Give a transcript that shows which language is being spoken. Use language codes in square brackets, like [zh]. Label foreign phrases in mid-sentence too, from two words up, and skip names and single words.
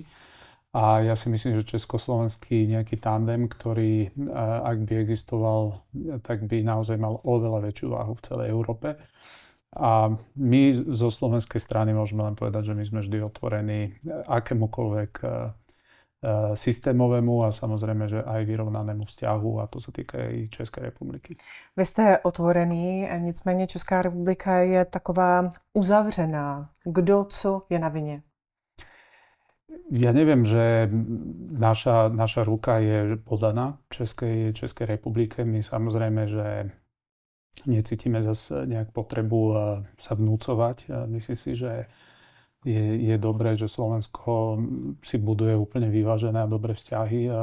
[sk] A ja si myslím, že československý nejaký tandem, ktorý ak by existoval, tak by naozaj mal oveľa väčšiu váhu v celej Európe. A my zo slovenskej strany môžeme len povedať, že my sme vždy otvorení akémukoľvek systémovému a samozrejme, že aj vyrovnanému vzťahu a to sa týka aj Českej republiky. [cs] Vy jste otvorený, nicméně Česká republika je taková uzavřená. Kdo, co je na vině? [sk] Ja neviem, že naša ruka je podaná Českej republike. My samozrejme, že necítime zase nejak potrebu sa vnúcovať. Myslím si, že je dobré, že Slovensko si buduje úplne vyvážené a dobré vzťahy.